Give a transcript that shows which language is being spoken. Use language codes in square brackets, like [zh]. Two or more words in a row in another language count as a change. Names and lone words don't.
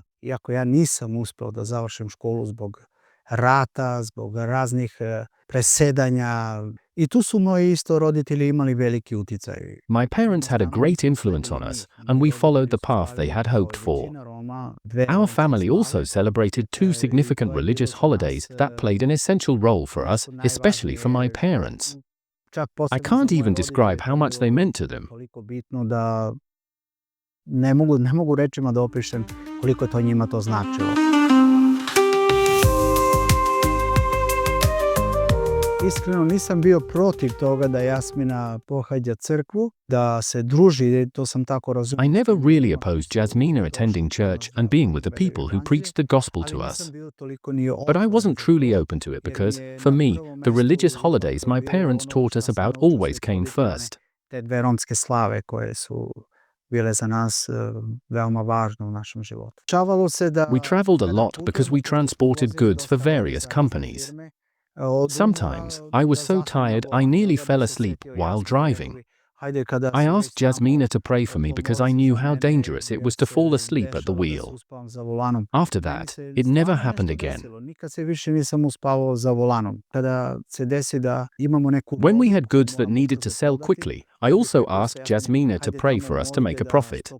[en] My parents had a great influence on us, and we followed the path they had hoped for. Our family also celebrated 2 significant religious holidays that played an essential role for us, especially for my parents. I can't even describe how much they meant to them. [bs] Iskreno nisam bio protiv toga da Jasmina pohađa crkvu, da se druži, to sam tako razumio. [en] I never really opposed Jasmina attending church and being with the people who preached the gospel to us. But I wasn't truly open to it because, for me, the religious holidays my parents taught us about always came first. [bs] Te 2 romske slave koje su bile za nas veoma važne u našem životu. [en] We traveled a lot because we transported goods for various companies. Sometimes, I was so tired I nearly fell asleep while driving. I asked Jasmina to pray for me because I knew how dangerous it was to fall asleep at the wheel. After that, it never happened again. When we had goods that needed to sell quickly, I also asked Jasmina to pray for us to make a profit.